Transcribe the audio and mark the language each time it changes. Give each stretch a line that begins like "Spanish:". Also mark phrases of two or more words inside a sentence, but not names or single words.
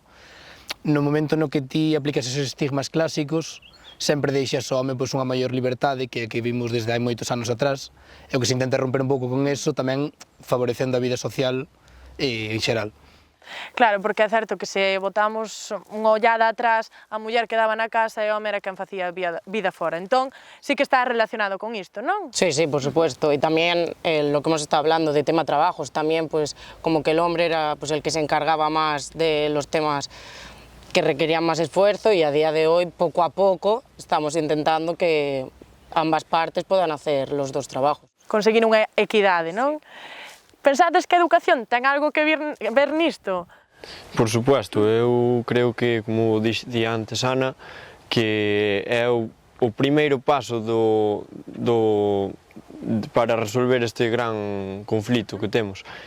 Galician: No momento no que ti aplicas esos estigmas clásicos, sempre deixas ao home unha maior liberdade que vimos desde hai moitos anos atrás, e o que se intenta romper un pouco con eso, tamén favorecendo a vida social en xeral. Claro, porque é certo que se botamos unha ollada atrás, a muller quedaba na casa e o home era quen facía vida fora. Entón, sí que está relacionado con isto, non?
Spanish: Sí, sí, por supuesto. Y también lo que hemos estado hablando de tema trabajos, también pues como que el hombre era pues el que se encargaba más de los temas que requerían más esfuerzo y a día de hoy, poco a poco, estamos intentando que ambas partes puedan hacer los dos trabajos.
Galician: Conseguir unha equidade, non? Pensades que a educación ten algo que ver nisto?
Spanish: Por supuesto,
Galician: eu creo que, como dixía antes Ana, que é o primeiro paso para resolver este gran conflito que temos.